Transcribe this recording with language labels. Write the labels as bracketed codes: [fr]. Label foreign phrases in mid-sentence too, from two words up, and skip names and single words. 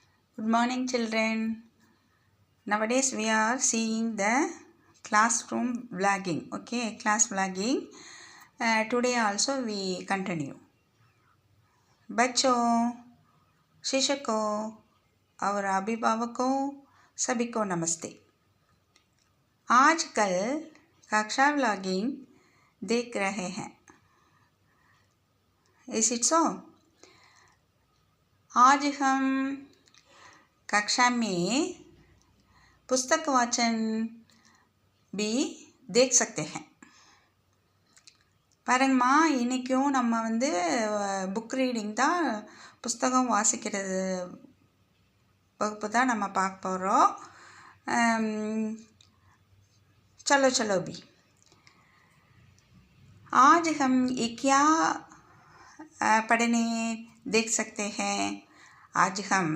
[en] Good morning, children. Nowadays we are seeing the classroom vlogging. Okay, class vlogging. Today also we continue. [hi] बच्चों, शिक्षकों और अभिभावकों सभी को नमस्ते। आजकल कक्षा व्लॉगिंग देख रहे हैं। [en] Is it so? [hi] आज हम कक्षा में पुस्तक वाचन भी देख सकते हैं. [ta] பாருங்கம்மா, இன்றைக்கும் நம்ம [en] book reading [ta] தான், புஸ்தகம் வாசிக்கிறது வகுப்பு தான் நம்ம பார்க்க போகிறோம். [hi] चलो चलो भी आज हम ये क्या पढ़ने देख सकते हैं. आज हम